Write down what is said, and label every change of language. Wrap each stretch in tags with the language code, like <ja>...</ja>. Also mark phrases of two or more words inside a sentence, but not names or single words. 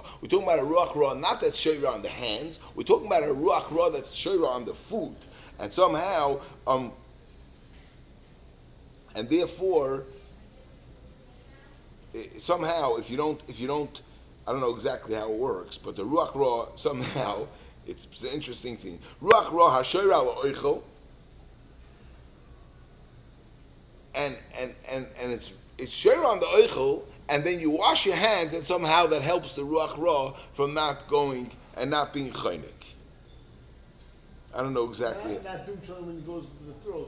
<en>We're talking about a</en> <he>רוח רע</he> <en>not that's sheira on the hands. We're talking about a</en> <he>רוח רע</he> <en>that's sheira on the food. And somehow, and therefore, somehow, if you don't. I don't know exactly how it works, but the</en> <he>רוח רע</he> <en>somehow it's an interesting thing.</en> <he>רוח רע השורה לאוכל,</he> <en>and it's shoyra on the oichel, and then you wash your hands, and somehow that helps the</en> <he>רוח רע</he> <en>from not going and not being chaynik. I don't know exactly. Not doing something when it goes to the throat.</en>